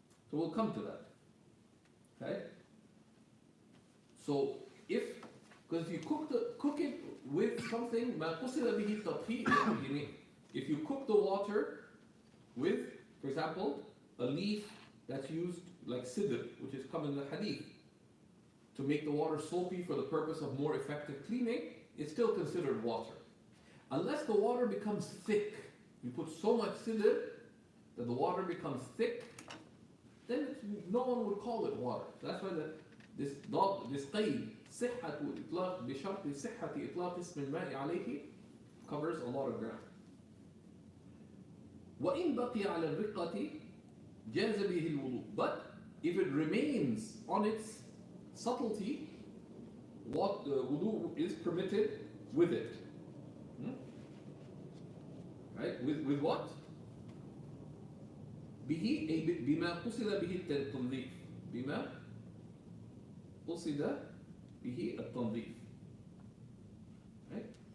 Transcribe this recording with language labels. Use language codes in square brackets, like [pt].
[en] So we'll come to that. Okay? So because if you cook it with something, ما قصد به التطهير, if you cook the water with, for example, a leaf that's used like sidr, which is come in the hadith, to make the water soapy for the purpose of more effective cleaning, it's still considered water. Unless the water becomes thick, you put so much sidr that the water becomes thick, then no one would call it water. That's why this [ar] قيد صحة إطلاق بشرط صحة إطلاق اسم الماء عليه [en] covers a lot of ground. [ar] وإن بقي على الرقة جاز به الوضوء. [en] But if it remains on its subtlety, what wudu is permitted with it. Right? With what? [ar] به أي بما قصد به التنظيف. بما قصد به التنظيف. [en] Right?